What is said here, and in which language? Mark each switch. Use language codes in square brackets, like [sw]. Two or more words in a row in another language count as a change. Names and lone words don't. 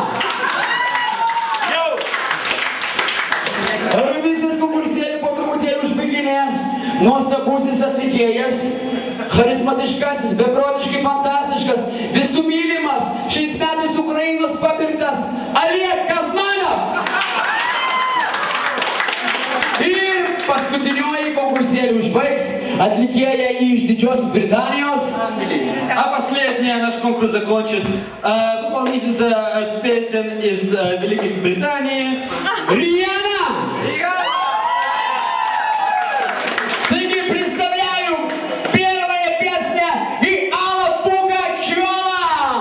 [lt] Eurovizijos konkursėlį po truputėlį užbaiginės nuostabusis atlikėjas, charizmatiškasis, beprotiškai fantastiškas, visų mylimas, šiais metais Ukrainos papirktas Oleg Kazmanov. Ir paskutinioji konkursėlį užbaigs atlikėja iš Didžiosios Британии. [ru] А последняя наш конкурс закончит выполнительница песен из Великой Британии Риана! Таки представляю, первая песня и Алла Пугачева!